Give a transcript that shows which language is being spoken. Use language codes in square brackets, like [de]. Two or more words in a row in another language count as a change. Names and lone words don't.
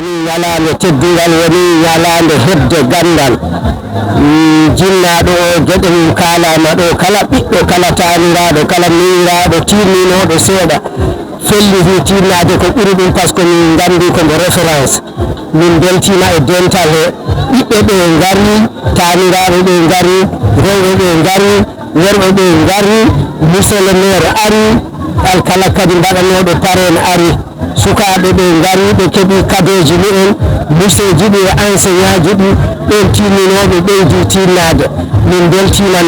[ff] ñalande teddugal woni ñalande hebde gandal jinnaɗo o gueɗe mum kalama ɗo kala ɓiɗɗo kala taniraɗo kala miñiraɗo tinninoɗo seeɗa fellihi tinnade ko ɓuri ɗum [fr] par ce que [ff] min gandi komo référence min beltima e dental he ɓiɓɓe ɓe gari taniraɓe ɓe gari rewɓe ɓe gari worɓe ɓe gari [fr] monsieur le maire [ff] ari alkala kadi mbaɗanoɗo parrain ari sukaɓe ɓe gari ɓe keeɓi kadeji mumen monsieur ji ɗi e enseignant ji ɗi ɓen tinninoɓe ɓeydi tinnade min beltima no